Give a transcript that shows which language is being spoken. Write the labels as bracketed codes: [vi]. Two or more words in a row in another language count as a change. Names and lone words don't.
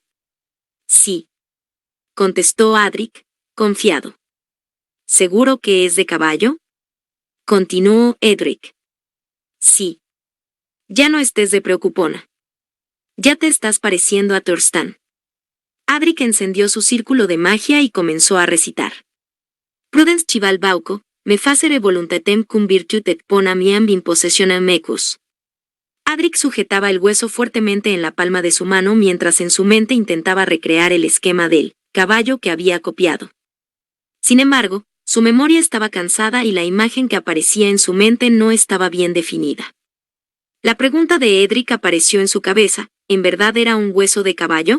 [es] Sí, contestó Adric, confiado. ¿Seguro que es de caballo? Continuó Edric. Sí. Ya no estés de preocupona. Ya te estás pareciendo a Thurston. Adric encendió su círculo de magia y comenzó a recitar. [la] Prudence chival bauco, me facere voluntatem cum virtutet ponamiam in possessionem mecus. [es] Adric sujetaba el hueso fuertemente en la palma de su mano mientras en su mente intentaba recrear el esquema del caballo que había copiado. Sin embargo, su memoria estaba cansada y la imagen que aparecía en su mente no estaba bien definida. La pregunta de Edric apareció en su cabeza, ¿en verdad era un hueso de caballo?